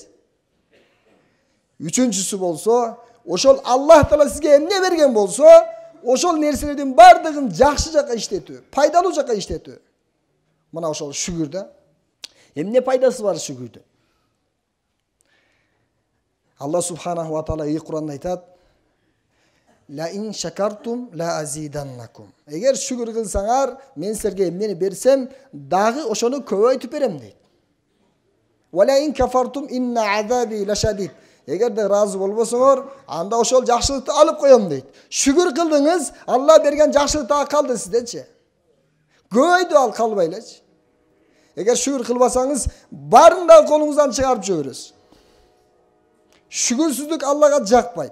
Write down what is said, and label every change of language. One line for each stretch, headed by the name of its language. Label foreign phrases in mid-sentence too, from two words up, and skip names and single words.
Kyrgyz: Үчүнчүсү болсо, ошол Аллах Таала сизге эмне берген болсо, ошол нерселердин бардыгын жакшы жака иштетүү, пайдалуу жака иштетүү. Мына ошол шүгүр да. Эмне пайдасы бар шүгүрдүн? Аллах
Arabic: سبحانه وتعالى
Kyrgyz: Кур'анда айтат:
Arabic: "لئن شكرتم لأزيدنكم."
Kyrgyz: Эгер шүгүр кылсаңар, мен силерге эмнени берсем, дагы ошону көбөйтүп берем дейт.
Arabic: "ولئن كفرتم إن عذابي لشديد."
Kyrgyz: Эгер де ыраазы болбосоңор, анда ошол жакшылыкты алып коем дейт. Шүгүр кылдыңыз, Алла берген жакшылык дагы калды сиздечи. Көбөйдү, ал калбай элечи. Эгер шүгүр кылбасаңыз, барын да колуңуздан чыгарып жибересиз. Шүгүрсүздүк Аллага жакпайт.